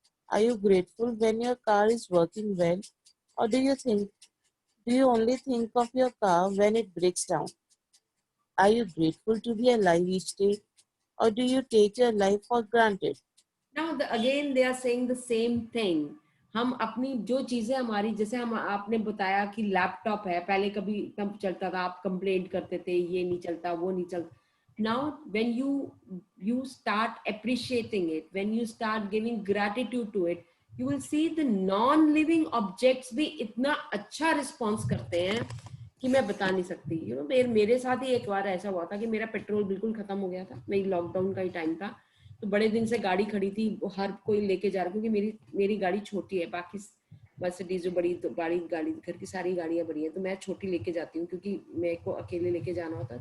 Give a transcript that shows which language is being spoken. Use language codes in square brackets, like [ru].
[en] Are you grateful when your car is working well? Or do you only think of your car when it breaks down? Are you grateful to be alive each day? Or do you take your life for granted? Now again they are saying the same thing. [hi] हम अपनी जो चीजें हमारी, जैसे हम आपने बताया कि लैपटॉप है, पहले कभी कब चलता था, आप कंप्लेंट करते थे ये नहीं चलता वो नहीं चलता. [en] Now when you start appreciating it, when you start giving gratitude to it, you will see the non living objects [hi] भी इतना अच्छा रिस्पॉन्स करते हैं कि मैं बता नहीं सकती. यू नो मेरे साथ ही एक बार ऐसा हुआ था कि मेरा पेट्रोल बिल्कुल खत्म हो गया था. मेरी लॉकडाउन का ही टाइम था, तो बड़े दिन से गाड़ी खड़ी थी, हर कोई लेके जा रहा, क्योंकि मेरी गाड़ी छोटी है, बाकी मर्सिडीज जो बड़ी तो गाड़ी घर की सारी गाड़ियां बड़ी है, तो मैं छोटी लेके जाती हूँ क्योंकि मेरे को अकेले लेके जाना होता है.